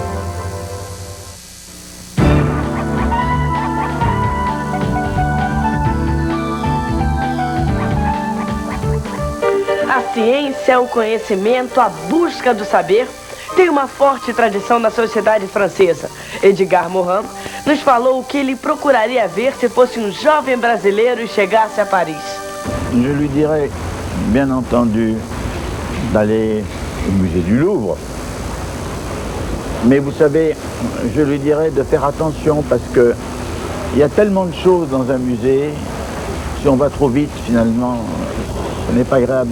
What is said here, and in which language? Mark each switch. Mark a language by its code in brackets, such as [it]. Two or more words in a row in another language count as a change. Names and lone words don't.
[pt] A ciência, o conhecimento, a busca do saber tem uma forte tradição na sociedade francesa. Edgar Morin nos falou o que ele procuraria ver se fosse um jovem brasileiro e chegasse a Paris. [fr] Je lui dirais, bien entendu, d'aller au musée du Louvre. Mais vous savez, je lui dirais de faire attention parce que il y a tellement de choses dans un musée, si on va trop vite, finalement, ce n'est pas agréable.